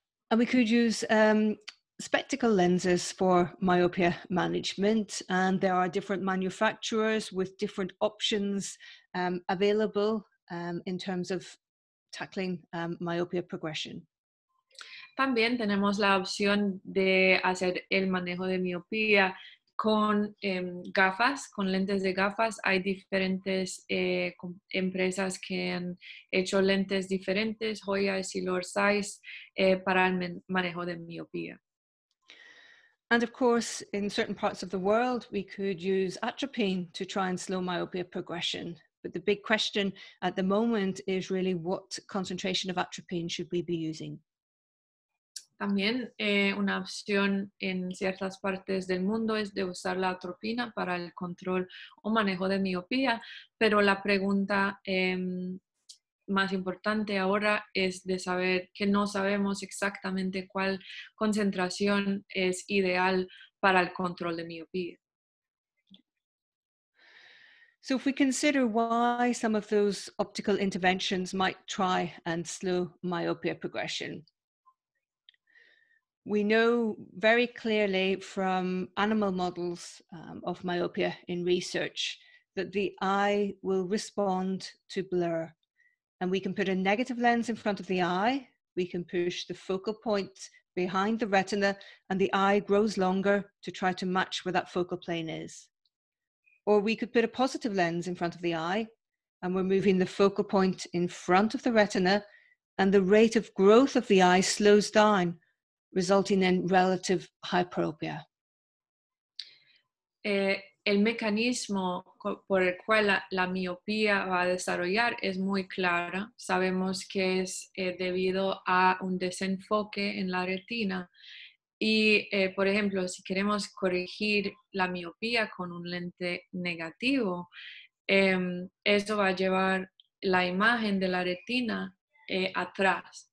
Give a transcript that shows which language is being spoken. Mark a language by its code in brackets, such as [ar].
[en] And we could use spectacle lenses for myopia management, and there are different manufacturers with different options available in terms of tackling myopia progression. [es] También tenemos la opción de hacer el manejo de miopía con gafas, con lentes de gafas. Hay diferentes empresas que han hecho lentes diferentes, Hoya y Silor Zeiss, para el manejo de miopía. [en] And of course, in certain parts of the world, we could use Atropine to try and slow myopia progression. But the big question at the moment is really what concentration of Atropine should we be using? [es] También una opción en ciertas partes del mundo es de usar la atropina para el control o manejo de miopía, pero la pregunta más importante ahora es de saber que no sabemos exactamente cuál concentración es ideal para el control de miopía. [en] So if we consider why some of those optical interventions might try and slow myopia progression, we know very clearly from animal models of myopia in research that the eye will respond to blur. And we can put a negative lens in front of the eye, we can push the focal point behind the retina, and the eye grows longer to try to match where that focal plane is. Or we could put a positive lens in front of the eye, and we're moving the focal point in front of the retina, and the rate of growth of the eye slows down, resulting in relative hyperopia. [es] El mecanismo por el cual la miopía va a desarrollar es muy clara. Sabemos que es debido a un desenfoque en la retina. Y, por ejemplo, si queremos corregir la miopía con un lente negativo, eso va a llevar la imagen de la retina atrás.